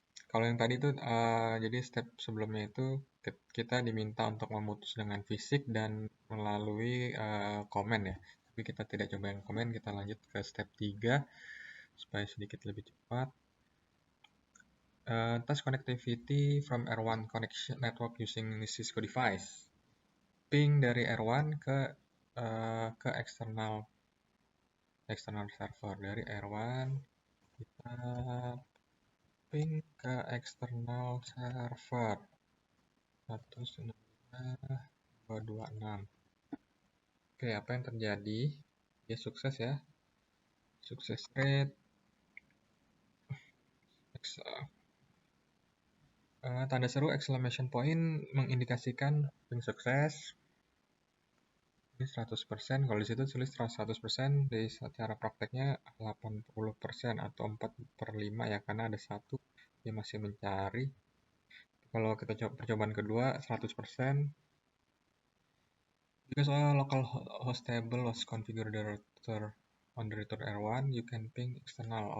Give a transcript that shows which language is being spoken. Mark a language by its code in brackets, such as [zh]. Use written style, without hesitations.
[id] Kalau yang tadi itu, jadi step sebelumnya itu kita diminta untuk memutus dengan fisik dan melalui komen ya. Tapi kita tidak coba yang komen, kita lanjut ke step 3 supaya sedikit lebih cepat. [en] Test connectivity from R1 connection network using Cisco device. [id] Ping dari R1 ke eksternal server. Dari R1 kita ping ke eksternal server 192.226. Oke, apa yang terjadi? Dia sukses ya. Sukses rate tanda seru [en] exclamation point [id] mengindikasikan ping sukses. Ini 100%, kalau di situ tulis 100%, di secara prakteknya 80% atau 4/5 ya, karena ada satu dia masih mencari. Kalau kita coba percobaan kedua 100%. [en] Because all local host table was configured on the router R1, you can ping external.